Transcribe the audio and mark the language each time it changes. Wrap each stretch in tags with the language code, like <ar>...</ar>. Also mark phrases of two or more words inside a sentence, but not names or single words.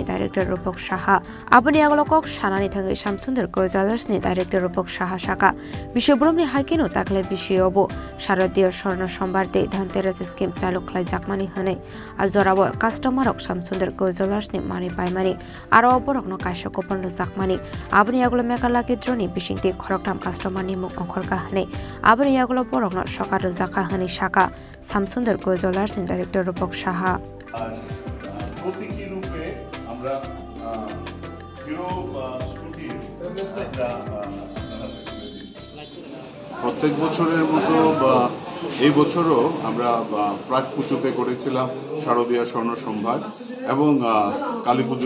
<trp>Director Rupok Shaha Aboni Agolokok Shanani Thangi Shamsundur Gojalasni Director Rupok Shaha Shaka Bishobramni Haikino Takle Bishobo Sharadiyar Shorno Sombarte Dhanteras Scheme Chalu Khlai Jakmani Hone Azorabo Customer ok Shamsundur Gojalasni Mani Paimani Aro Borokno Kaisha Kopon Jakmani Aboni Agolo Mekala Gidroni Bishingti Khoroktham Customer ni Mung Onkhorka Hane Aboni Agolo Borokno Shokar Zaka Hane Shaka Shamsundur Gojalasni Director Rupok Shaha</trp> <bn>প্রতীকী রূপে আমরা হিরো স্কুটির প্রত্যেক বছরের মতো এই বছরও আমরা প্রাক পুজোতে করেছিলাম শারদীয়ার স্বর্ণ সম্ভার এবং কালী পুজোর</bn>